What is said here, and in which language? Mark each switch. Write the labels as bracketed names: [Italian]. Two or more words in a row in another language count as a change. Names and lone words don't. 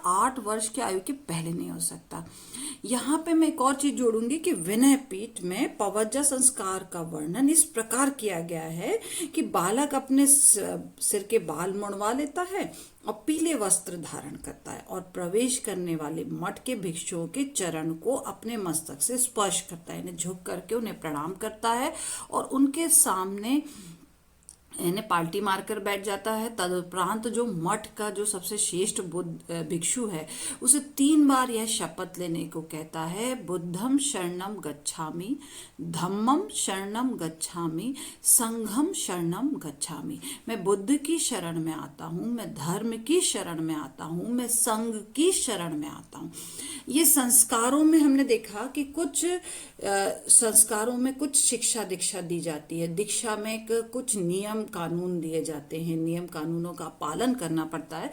[Hindi] 8 वर्ष की आयु के पहले नहीं हो सकता। यहाँ पे मैं एक और चीज जोड़ूंगी कि विनय पीठ में पवज्जा संस्कार का वर्णन इस प्रकार किया गया है कि बालक अपने सिर के बाल मुड़वा लेता है और पीले वस्त्र धारण करता है और प्रवेश करने वाले मठ के भिक्षुओं के चरण को अपने मस्तक से स्पर्श करता है, यानी झुक करके उन्हें प्रणाम करता है और उनके सामने इन्हें पाल्टी मारकर बैठ जाता है। तदुपरांत जो मठ का जो सबसे श्रेष्ठ बुद्ध भिक्षु है उसे 3 बार यह शपथ लेने को कहता है, [Pali] बुद्धम शरणम गच्छामि, धम्मम शरणम गच्छामि, संघम शरणम गच्छामि। [Hindi] मैं बुद्ध की शरण में आता हूँ, मैं धर्म की शरण में आता हूँ, मैं संघ की शरण में आता हूँ। ये संस्कारों में हमने देखा कि कुछ संस्कारों में कुछ शिक्षा दीक्षा दी जाती है। दीक्षा में कुछ नियम कानून दिए जाते हैं, नियम कानूनों का पालन करना पड़ता है।